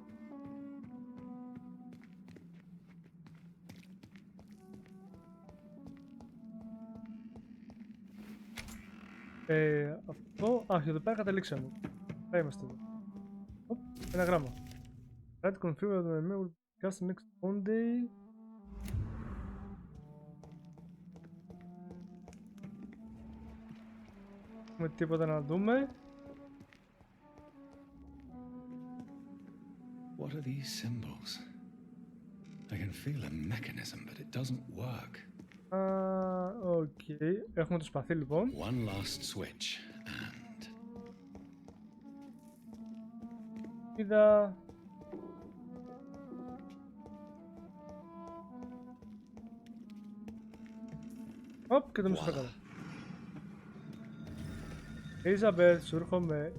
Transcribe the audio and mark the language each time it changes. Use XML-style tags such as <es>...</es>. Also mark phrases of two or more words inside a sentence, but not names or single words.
<el>Αυτό... Αχ, εδώ πέρα καταλήξαμε. Θα είμαστε εδώ. Ένα γράμμα.</el> <en>Try to confirm that the mail will be cast next Monday.</en> <el>Έχουμε τίποτα να δούμε.</el> <en>What are these symbols? I can feel a mechanism, but it doesn't work. Οκ. Έχουμε το σπαθί λοιπόν. One last switch and...</en> <el>Είδα... Οπ, και το μισό καλά. Ιζαμπέλ, σου έρχομαι.</el>